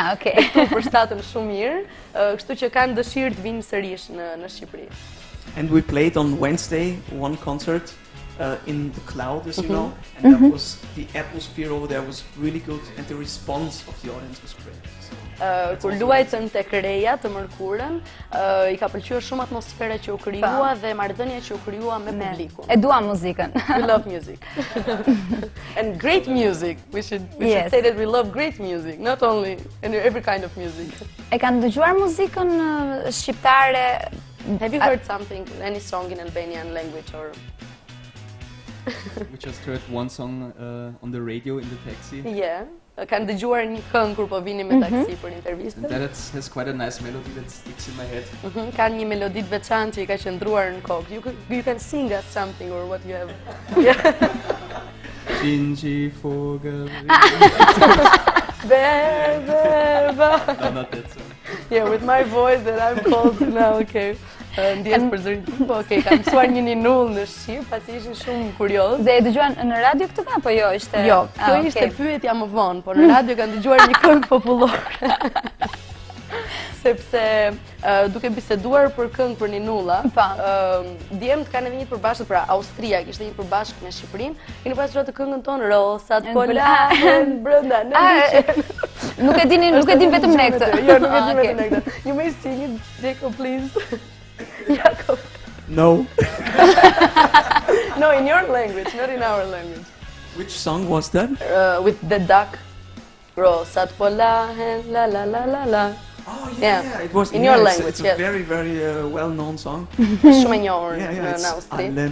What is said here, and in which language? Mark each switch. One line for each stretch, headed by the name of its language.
English: Okay.
Albanian: Këtu përshtaten shumë mirë, kështu që kanë dëshirë të vinë sërish në Shqipëri.
English: And we played on Wednesday one concert in the Cloud, as you know, and that was, the atmosphere over there was really good, and the response of the audience was great.
Albanian: Kur luajtëm tek Reja të mërkurën, i ka pëlqyer shumë atmosfera që u krijua dhe marrëdhënia që u krijua me publikun. E dua muzikën.
English: We love music. And great music. We should say that we love great music, not only every kind of music.
Albanian: E kanë dëgjuar muzikën shqiptare?
English: Have you heard something, any song in Albanian language or? We just heard one song on the radio in the taxi. Yeah.
Albanian: Kanë dëgjuar një këngë kur po vini me taksi për intervistën.
English: And that has quite a nice melody that sticks in my head.
Albanian: Kanë një melodi të veçantë që i ka qëndruar në kokë.
English: You can sing us something or what you have. Yeah. Shinji Fogel. Berba. No, not that song. Yeah, with my voice that I'm called to now, okay.
Albanian: Ndjes për zërin, po okej, kam mësuar një ninull në Shqip, pasi ishin shumë kurioz. Dhe e dëgjuan në radio këtë apo jo? Jo, kjo ishte pyetja më vonë, por në radio kanë dëgjuar një këngë popullore. Sepse duke biseduar për këngë për ninulla, djemtë kanë edhe një përbashkët, pra Austria kishte një përbashkët me Shqipërinë, keni pasur atë këngën tonë Rosat po lahen brenda në liçen. Nuk e din vetëm ne këtë. Jo, nuk e din vetëm ne këtë.
English: You may sing it, Jacob, please. Jacob. No. No, in your language, not in our language. Which song was that? With the duck.
Albanian: Rosat po lahen, la la
English: la la la. Oh yeah, it was in your language. It's a very, very well-known song.
Albanian: Shumë e njohur në Austri.